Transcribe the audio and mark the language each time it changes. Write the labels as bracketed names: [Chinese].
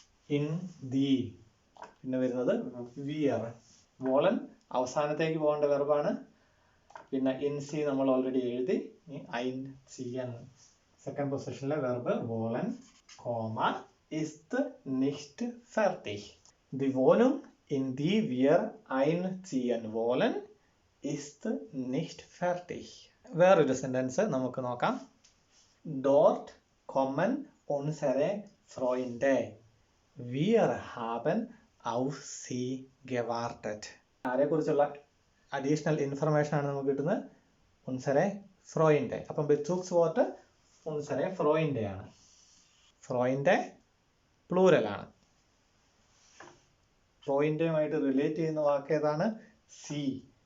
[Malayalam] In the. പിന്നെ വരുന്നത് wear. Woollen അവസാനത്തേക്ക് പോകേണ്ട വെർബാണ്. പിന്നെ ഇൻ സി നമ്മൾ ഓൾറെഡി എഴുതി. ഐൻ Zion second പൊസിഷനിലെ verb woollen, comma ist nicht fertig. [German] Die Wohnung, in die wir einziehen wollen, ist nicht fertig. [Malayalam] വേറൊരു sentence നമുക്ക് നോക്കാം. Dort kommen unsere Freunde. [German] Wir haben auf sie gewartet. [Malayalam] ആരെക്കുറിച്ചുള്ള additional information ആണ് നമുക്ക് കിട്ടുന്നത്? ഉൻസരെ ഫ്രോയിൻഡെ. അപ്പം ബെസൂഗ്സ്വോർട്ട് ഉൻസരെ ഫ്രോയിൻഡെ ആണ്. ഫ്രോയിൻഡെ plural ആണ്. ഫ്രോയിൻഡയുമായിട്ട് relate ചെയ്യുന്ന വാക്ക് ഏതാണ്? സി.